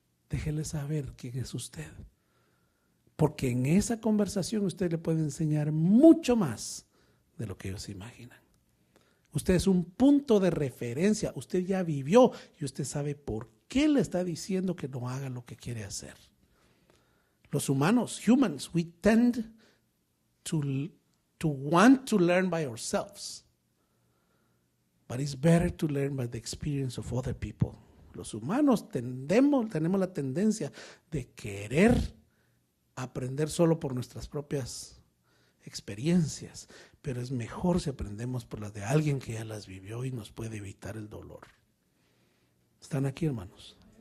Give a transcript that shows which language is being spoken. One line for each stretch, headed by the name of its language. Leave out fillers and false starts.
Spanish: Déjele saber quién es usted. Porque en esa conversación usted le puede enseñar mucho más de lo que ellos imaginan. Usted es un punto de referencia. Usted ya vivió y usted sabe por qué le está diciendo que no haga lo que quiere hacer. Los humanos,
English: humans, we tend to want to learn by ourselves. But it's better to learn by the experience of other people.
Spanish: Los humanos tenemos la tendencia de querer aprender solo por nuestras propias experiencias, pero es mejor si aprendemos por las de alguien que ya las vivió y nos puede evitar el dolor. ¿Están aquí, hermanos?